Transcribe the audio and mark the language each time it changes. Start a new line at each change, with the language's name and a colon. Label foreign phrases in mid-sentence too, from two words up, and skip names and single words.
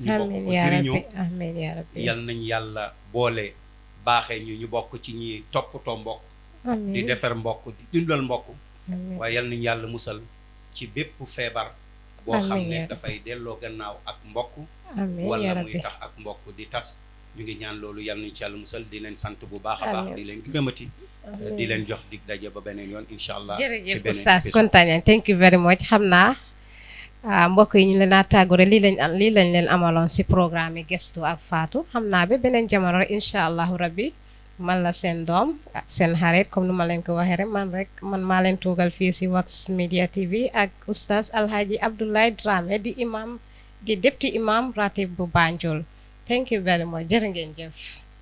Wolof: ñu bokk ko jëriñoo yal nañ yàlla boole baaxee ñu bokk ci ñi toppatoo mbokk di defar mbokk di dundal mbokk waaye yal nañ yàlla musal ci bépp feebar boo xam ne dafay delloo gannaaw ak mbokk wala muy tax ak mbokk di tas ñu ngi ñaan loolu yal nañ ci yàlla musal di leen sant bu baax a baax di leen gërëmati di leen jox dig daje ba beneen yoon
Arabic: إن شاء الله
Wolof: jërëjëf oustaz kontaan
English: thank you very much
Wolof: xam naa mbokk yi ñu leen a tàggure lii lañ leen amaloon si programme yi Gestu ak Fatou xam naa ba beneen jamono rek
Arabic: إن شاء الله ربي
Wolof: man la seen doom seen xarit comme nu ma leen ko waxee rek man maa leen toogal fii si Wax Media TV ak oustaz Alhaji Abdoulaye Dramé di imam di
English: deputy imam
Wolof: ratib bu Banjul.
English: Thank you very much.
Wolof: Jërë ngeen jëf.